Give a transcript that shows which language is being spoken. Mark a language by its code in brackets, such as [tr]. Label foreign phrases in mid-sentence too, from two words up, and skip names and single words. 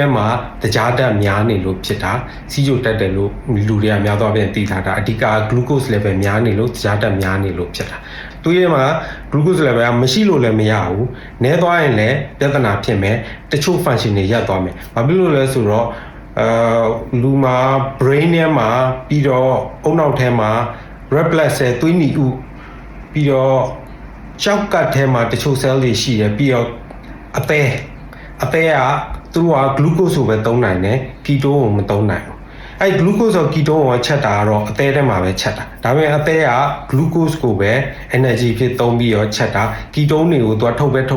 [my] မှာတကြားဓာတ်များနေလို့ဖြစ်တာစီးကြိုတက်တယ်လို့လူတွေကများသောအားဖြင့်သိထားတာအဓိက [en] glucose level [my] များနေလို့တကြားဓာတ်များနေလို့ဖြစ်တာသွေးထဲမှာ [en] glucose level [my] ကမရှိလို့လည်းမရဘူးနည်းသွားရင်လည်းပြဿနာဖြစ်မယ်တချို့ function တွေရပ်သွားမယ်ဘာဖြစ်လို့လဲဆိုတော့လူမှာ brain ထဲမှာပြီးတော့အုံနောက်ထဲမှာ [en] red blood cell [my] သွေးနီဥပြီးတော့ကြောက်ကတ်ထဲမှာတ ချို့ cell တွေရှိတယ်ပြီးတော့အသည်းကသူတို့က glucose ကိုပဲသုံးနိုင်တယ် ketone ကိုမသုံးနိုင်ဘူးအဲ့ glucose ကို ketone ကိုချက်တာကတော့အသည်းထဲမှာပဲချက်တာဒါပေမဲ့အသည်းက glucose ကိုပဲ energy ဖြစ်သုံးပြီးတော့ချက်တာ ketone တွေကိုသူကထုတ်